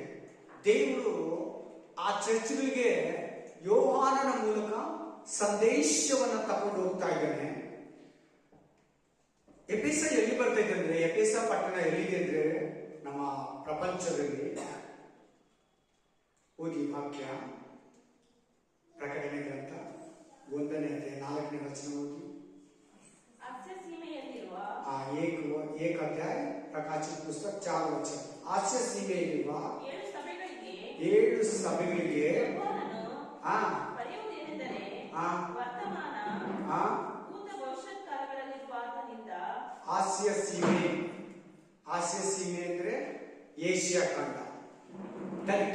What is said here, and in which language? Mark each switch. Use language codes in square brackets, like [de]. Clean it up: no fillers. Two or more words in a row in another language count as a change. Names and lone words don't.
[kn] ದೇವರು ಆ ಚರ್ಚ್ಗಳಿಗೆ ಯೋಹಾನನ ಮೂಲಕ ಸಂದೇಶವನ್ನ ತಗೊಂಡು ಹೋಗ್ತಾ ಇದ್ದಾನೆ. ಎಫೆಸ ಎಲ್ಲಿ ಬರ್ತಾ ಇದೆ ಅಂದ್ರೆ, ಎಫೆಸ ಪಟ್ಟಣ ಎಲ್ಲಿದೆ ಅಂದ್ರೆ ನಮ್ಮ ಪ್ರಪಂಚದಲ್ಲಿ. ಓದಿ ವಾಕ್ಯ, ಪ್ರಕಟಣೆ ಗ್ರಂಥ 1ನೇ ಅಧ್ಯಾಯ 4ನೇ ವಚನ ಓದಿ. [hi] एक अध्याय प्रकाशित पुस्तक 4 वचन. [kn] ಆಸ್ಯಾ ಸೀಮೆಯಲ್ಲಿರುವ 7 ಸಭೆಗಳಿಗೆ ಆಸ್ಯ ಸೀಮೆ. ಆಸ್ಯ ಸೀಮೆ ಅಂದ್ರೆ ಏಷ್ಯಾ ಖಂಡ, ಟರ್ಕಿ.